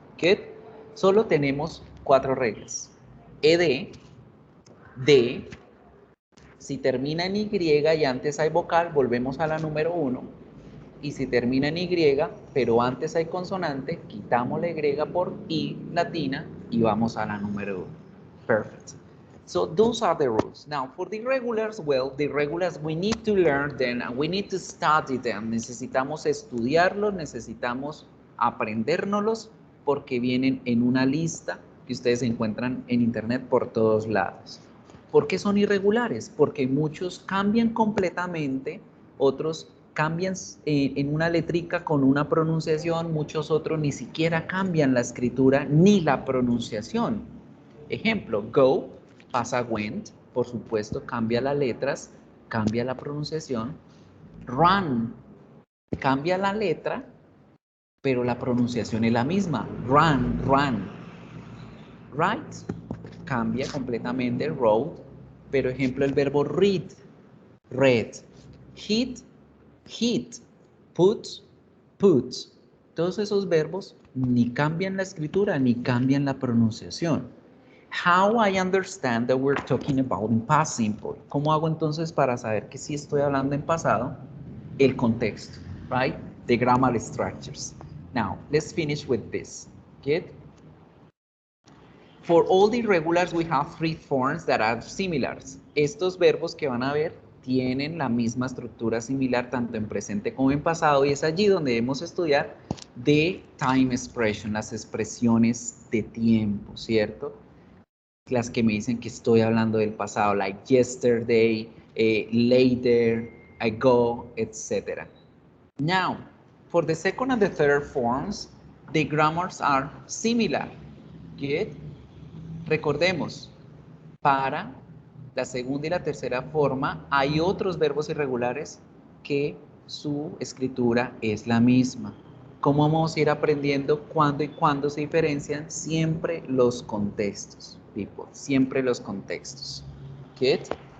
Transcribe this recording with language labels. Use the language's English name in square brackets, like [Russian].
[Spanish] Good. Solo tenemos 4 reglas. ED, D, si termina en Y y antes hay vocal, volvemos a la número 1. Y si termina en Y, pero antes hay consonante, quitamos la Y por I latina y vamos a la número 1. [English] Perfect. So those are the rules. Now, for the irregulars, well, the irregulars, we need to learn them and we need to study them. [Spanish] Necesitamos estudiarlos, necesitamos aprendérnoslos porque vienen en una lista que ustedes encuentran en internet por todos lados. ¿Por qué son irregulares? Porque muchos cambian completamente, otros cambian en una letrica con una pronunciación, muchos otros ni siquiera cambian la escritura ni la pronunciación. Ejemplo, go pasa a went, por supuesto, cambia las letras, cambia la pronunciación. Run cambia la letra, pero la pronunciación es la misma. Run, run. Right cambia completamente. Road, pero ejemplo el verbo read, read. [English] Hit, hit. Put, puts. [Spanish] Todos esos verbos ni cambian la escritura ni cambian la pronunciación. [English] How I understand that we're talking about in past simple. [Spanish] ¿Cómo hago entonces para saber que sí estoy hablando en pasado? El contexto, right? [English] The grammar structures. Now, let's finish with this. Good? For all the irregulars, we have 3 forms that are similar. [Spanish] Estos verbos que van a ver tienen la misma estructura similar tanto en presente como en pasado y es allí donde debemos estudiar [English] the time expression, [Spanish] las expresiones de tiempo, ¿cierto? Las que me dicen que estoy hablando del pasado, like yesterday, later, ago, etc. [English] Now, for the second and the third forms, the grammars are similar. Good? [Spanish] Recordemos, para la segunda y la tercera forma hay otros verbos irregulares que su escritura es la misma. ¿Cómo vamos a ir aprendiendo cuándo y cuándo se diferencian? Siempre los contextos, people, siempre los contextos. Good.